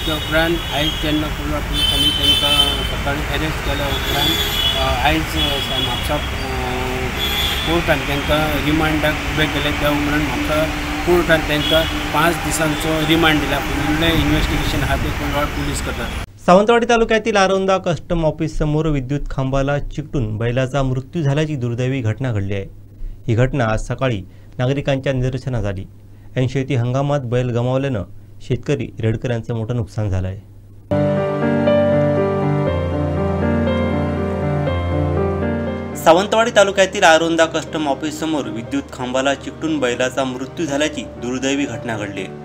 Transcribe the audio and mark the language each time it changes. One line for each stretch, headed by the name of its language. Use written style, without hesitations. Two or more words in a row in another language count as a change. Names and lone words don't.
Konkani: ते उपरांत आयज जेन्ना कोलवा पुलिसांनी तांकां सकाळीं अरेस्ट केल्या उपरांत आयज म्हापसा कोर्टान तांकां रिमांडाक उबे केले. त्या उपरांत म्हापसा कोर्टान तांकां 5 दिसांचो रिमांड दिला. फुडलें इन्व्हेस्टिगेशन आहा ते कोलवा पुलीस करतात.
Marathi: सावंतवाडी तालुक्यातील आरोंदा कस्टम ऑफिस समोर विद्युत खांबाला चिकटून बैलाचा मृत्यू झाल्याची दुर्दैवी घटना घडली आहे. ही घटना आज सकाळी नागरिकांच्या निदर्शनास आली. ऐन शेती हंगामात बैल गमावल्यानं शेतकरी रेडकर यांचं मोठं नुकसान झालं आहे. सावंतवाडी तालुक्यातील आरोंदा कस्टम ऑफिस समोर विद्युत खांबाला चिकटून बैलाचा मृत्यू झाल्याची दुर्दैवी घटना घडली आहे.